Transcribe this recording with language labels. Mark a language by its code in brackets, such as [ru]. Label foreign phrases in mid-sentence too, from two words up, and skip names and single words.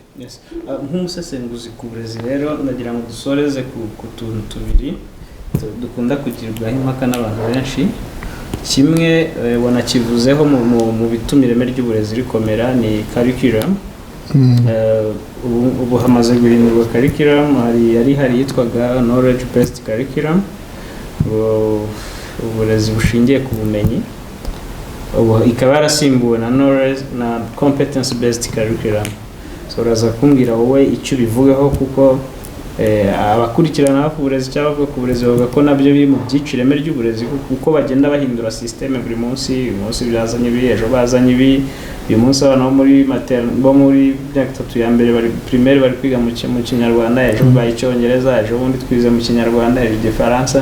[rw] Nk'umusesenguzi ku burezi rero ndagira ngo dusoreze ku tuntu tubiri. dukunda kugirwaho impaka n'abantu benshi. Kimwe wanakivuzeho mu bituma ireme ry'uburezi rikomera ni curriculum. Ubu hamaze guhindurwa curriculum, hari yitwaga [en] knowledge based curriculum, [rw] uburezi bushingiye ku bumenyi. Ubu ikaba yarasimbuwe na knowledge na [en] competence based curriculum. [rw] So uraza kumbwira wowe icyo bivugaho, kuko abakurikirana ku burezi cyangwa ku burezi bavuga ko nabyo biri mu byicireme ry'uburezi, kuko bagenda bahindura systeme buri munsi. Uyu munsi byazanye ibi, ejo bazanye ibi. Uyu munsi abana bo muri myaka 3 ya mbere bari primaire bari kwiga mu Kinyarwanda, ejo bayicyongereza, ejo bundi twize mu Kinyarwanda, ejo Igifaransa.